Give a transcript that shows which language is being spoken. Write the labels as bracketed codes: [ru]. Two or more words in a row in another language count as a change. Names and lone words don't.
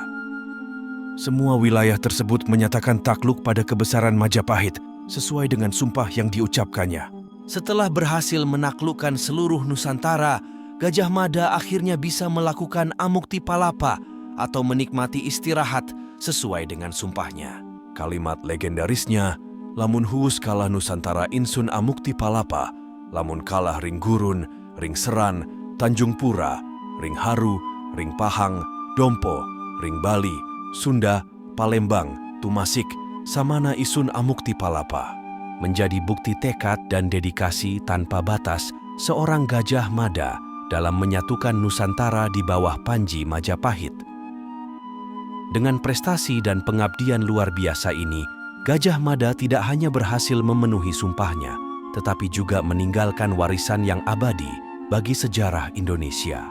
[id] Semua wilayah tersebut menyatakan takluk pada kebesaran Majapahit sesuai dengan sumpah yang diucapkannya. Setelah berhasil menaklukkan seluruh Nusantara, Gajah Mada akhirnya bisa melakukan Amukti Palapa atau menikmati istirahat sesuai dengan sumpahnya. Kalimat legendarisnya, [kaw] "Lamun huus kalah Nusantara insun Amukti Palapa, lamun kalah ring Gurun, ring Seran, Tanjung Pura, ring Haru, ring Pahang, Dompo, ring Bali, Sunda, Palembang, Tumasik, samana isun Amukti Palapa," [id] menjadi bukti tekad dan dedikasi tanpa batas seorang Gajah Mada dalam menyatukan Nusantara di bawah Panji Majapahit. Dengan prestasi dan pengabdian luar biasa ini, Gajah Mada tidak hanya berhasil memenuhi sumpahnya, tetapi juga meninggalkan warisan yang abadi bagi sejarah Indonesia.